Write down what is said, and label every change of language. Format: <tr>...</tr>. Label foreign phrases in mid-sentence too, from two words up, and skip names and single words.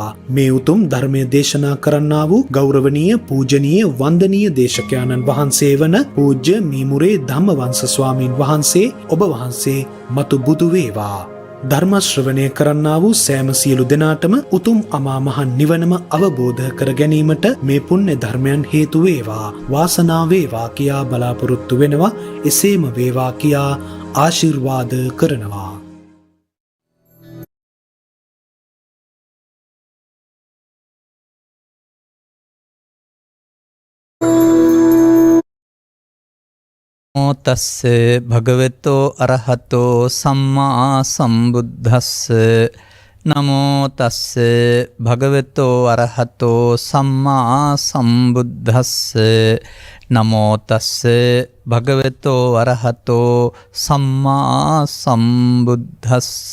<si>මේ උතුම් ධර්මය දේශනා කරන්නා වූ ගෞරවනීය පූජනීය වන්දනීය දේශකයාණන් වහන්සේ වන පූජ්‍ය මීමුරේ ධම්මවංශ ස්වාමීන් වහන්සේ ඔබ වහන්සේ මතු බුදු වේවා. ධර්ම ශ්‍රවණය කරන්නා වූ සෑම සියලු දෙනාටම උතුම් අමා මහ නිවනම අවබෝධ කර ගැනීමට මේ පුණ්‍ය ධර්මයන් හේතු වේවා. වාසනාව වේවා කියා බලාපොරොත්තු වෙනවා. එසේම වේවා කියා ආශිර්වාද කරනවා.</si> <pi>නමෝ තස්ස භගවතෝ අරහතෝ සම්මා සම්බුද්දස්ස නමෝ තස්ස භගවතෝ අරහතෝ සම්මා සම්බුද්දස්ස නමෝ තස්ස භගවතෝ අරහතෝ සම්මා සම්බුද්දස්ස</pi>